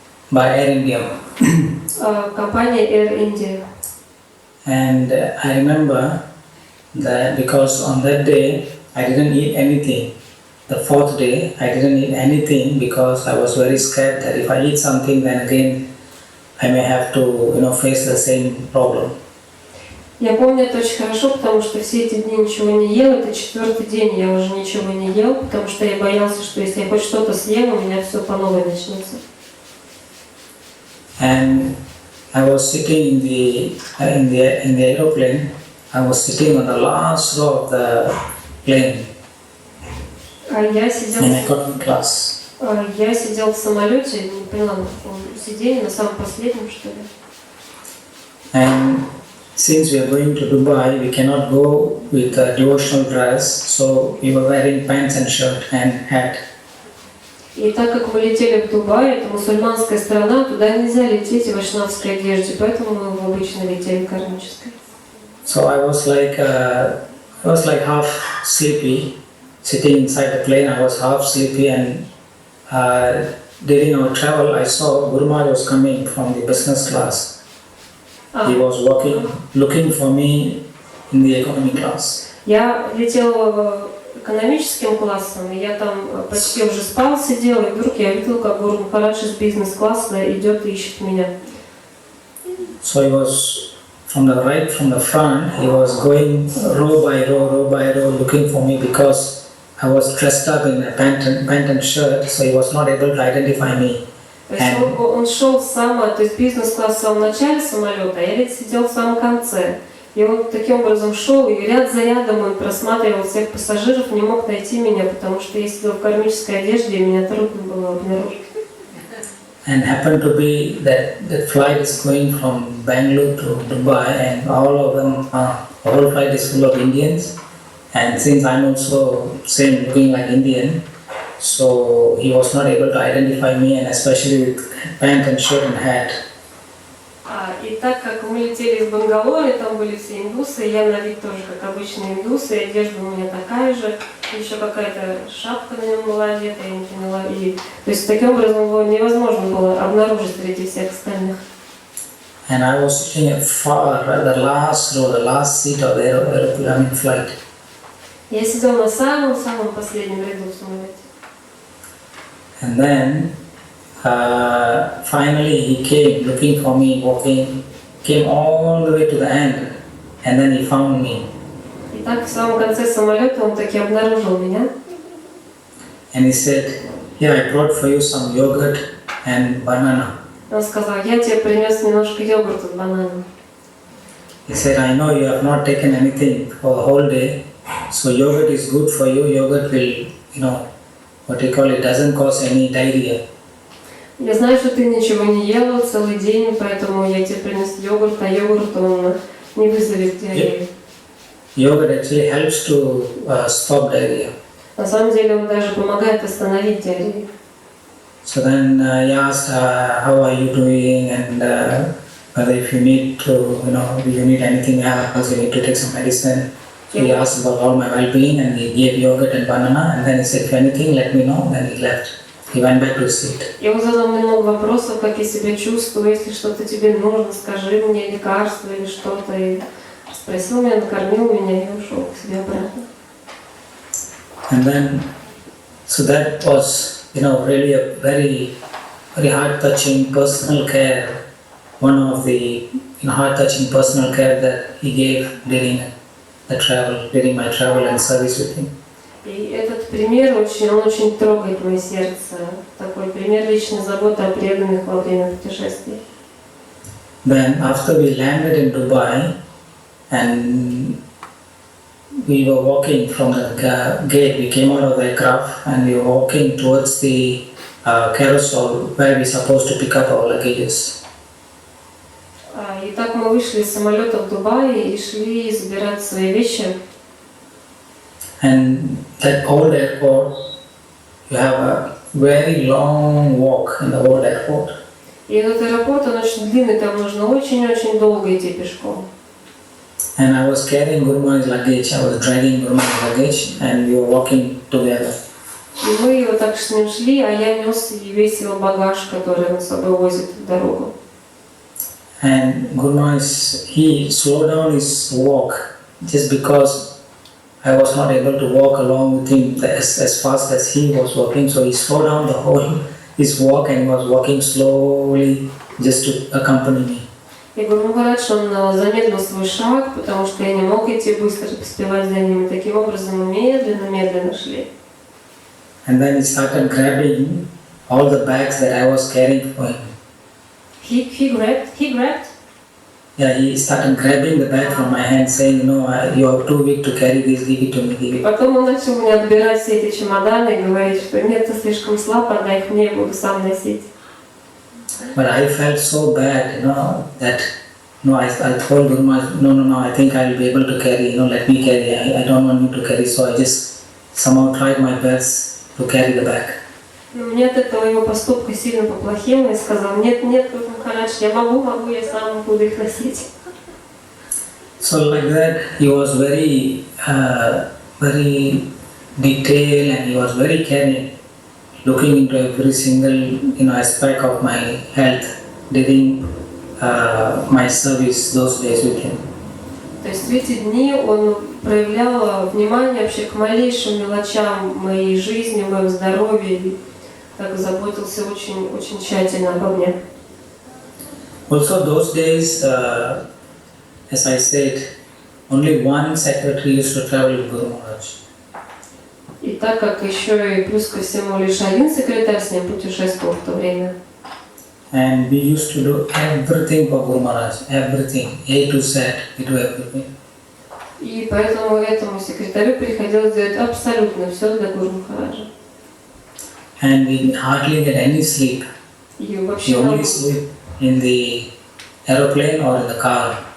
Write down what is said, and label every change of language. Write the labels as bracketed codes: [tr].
[en] By Air India. [ru] Компания Air India. [en] And I remember that because on that day I didn't eat anything. The 4th day I didn't eat anything because I was very scared that if I eat something then again I may have to face the same problem. [ru] Я помню это очень хорошо, потому что все эти дни ничего не ел. Это 4-й день я уже ничего не ел, потому что я боялся, что если я хоть что-то съем, у меня все по новой начнется. [en] And I was sitting in the aeroplane. I was sitting on the last row of the plane. [ru] Я сидел [en] in economy class. [ru] Я сидел в самолете, не поняла, на каком сиденье, на самом последнем, что ли. [en] And since we are going to Dubai, we cannot go with a devotional dress, so we were wearing pants and shirt and hat. [ru] И так как мы летели в Дубай, это мусульманская страна, туда нельзя лететь в вайшнавской одежде, поэтому мы обычно летели в кармической. [en] So I was like half sleepy, sitting inside the plane. I was half sleepy, and during our travel, I saw Guru Maharaj was coming from the business class. He was looking for me in the economy class. [ru] Я летела экономическим классом, и я там почти уже спал, сидела, и вдруг я видела, как Гуру Махарадж из бизнес-класса идет и ищет меня. [en] So he was from the front, he was going row by row, looking for me because I was dressed up in a pant and shirt, so he was not able to identify me. [ru] То есть он шел то есть бизнес-класс в самом начале самолета, а я ведь сидел в самом конце. И он таким образом шел, и ряд за рядом он просматривал всех пассажиров, не мог найти меня, потому что я сидел в кармической одежде, и меня трудно было обнаружить. [en] And happened to be that the flight is going from Bangalore to Dubai, and all whole flight is full of Indians. And since I'm also same looking like Indian, so he was not able to identify me, and especially with pant and shirt and hat. [ru] И так как мы летели из Бангалора, там были все индусы, я на вид тоже как обычные индусы, и одежда у меня такая же, еще какая-то шапка на нем была одета, я не поняла. То есть таким образом его невозможно было обнаружить среди всех остальных. [en] And I was sitting at the last row, the last seat of the aeroplane flight. [ru] Я сидел на самом последнем ряду в самолете. [en] And then finally he came looking for me, walking came all the way to the end, and then he found me. [ru] И так в самом конце самолета он таки обнаружил меня. [en] And he said, "Here I brought for you some yogurt and banana." [ru] Он сказал, я тебе принес немножко йогурта с бананом. [en] He said, "I know you have not taken anything for the whole day, so yogurt is good for you. Yogurt will, what you call it, doesn't cause any diarrhea." [ru] Я знаю, что ты ничего не ела целый день, поэтому я тебе принес йогурт, а йогурт он не вызовет диарею. [en] Yogurt actually helps to stop diarrhea. [ru] На самом деле он даже помогает остановить диарею. [en] So then he asked, "How are you doing?" and whether if you need to, if you need anything else, you need to take some medicine. So he asked about all my well-being, and he gave yogurt and banana, and then he said, "If anything, let me know." Then he left. He went back to his seat. [ru] Я ему задал много вопросов, как я себя чувствую, если что-то тебе нужно, скажи мне лекарство или что-то. И спросил меня, накормил меня и ушел к себе обратно. [en] And then, so that was, really a very, very heart-touching personal care. One of the heart-touching personal care that he gave during my travel and service with him. [ru] И этот пример он очень трогает мое сердце. Такой пример личной заботы о преданных во время путешествий. [en] Then after we landed in Dubai and we were walking from the gate, we came out of the aircraft and we were walking towards the carousel where we supposed to pick up our luggages. [ru] И так мы вышли из самолета в Дубае и шли забирать свои вещи. [en] And that old airport, you have a very long walk in the old airport. [ru] И этот аэропорт, он очень длинный, там нужно очень-очень долго идти пешком. [en] And I was carrying Guru Maharaj's luggage, I was dragging Guru Maharaj's luggage, and we were walking together. [ru] И мы вот так с ним шли, а я нес весь его багаж, который он с собой возит в дорогу. [en] And Guru Maharaj, he slowed down his walk just because I was not able to walk along with him as fast as he was walking. So he slowed down his walk and was walking slowly just to accompany me. [ru] И Гуру Махарадж, он замедлил свой шаг, потому что я не мог идти быстро, поспевать за ним. И таким образом мы медленно шли. [en] And then he started grabbing all the bags that I was carrying for him. He grabbed? Yeah, he started grabbing the bag from my hand, saying, "No, you are too weak to carry this. Give it to me. Give it." [ru] Потом он начал мне отбирать все эти чемоданы и говорить, что нет, ты слишком слаб, отдай их мне, я буду сам носить. [en] But I felt so bad, that I told Guru Maharaj, no, I think I will be able to carry. Let me carry. I don't want you to carry. So I just somehow tried my best to carry the bag. [ru] Но мне от этого его поступка сильно поплохело и сказал, нет, Гуру Махарадж, я могу, я сам буду их носить. [en] So like that, he was very, very detailed and he was very caring, looking into every single aspect of my health during my service those days with him. [ru] То есть в эти дни он проявлял внимание вообще к малейшим мелочам моей жизни, моего здоровья, и так заботился очень тщательно обо мне. [en] Also those days, as I said, only one secretary used to travel with Guru Maharaj. [ru] И так как еще и плюс ко всему лишь один секретарь с ним путешествовал в то время. [en] And we used to do everything for Guru Maharaj, everything, A to Z, we do everything. [ru] И поэтому этому секретарю приходилось делать абсолютно все для Гуру Махараджа. [en] And we hardly get any sleep. [ru] И [en] We [ru] вообще [en] only sleep in the aeroplane or in the car.